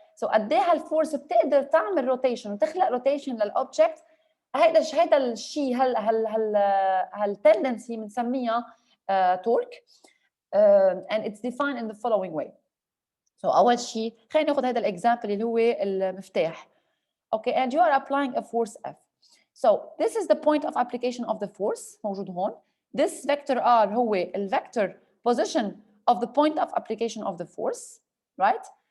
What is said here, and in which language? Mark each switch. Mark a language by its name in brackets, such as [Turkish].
[Arabic] So قد ايه هالفورس بتقدر تعمل روتيشن وتخلق روتيشن للاوبجكت. هيدا الشيء هالتندنسي بنسميها torque and it's defined in the following way. So اول شيء خلينا ناخذ هذا الاكزامبل اللي هو المفتاح. [English] Okay, and you are applying a force F. So this is the point of application of the force موجود هون. This vector R هو ال vector position of the point of application of the force, right?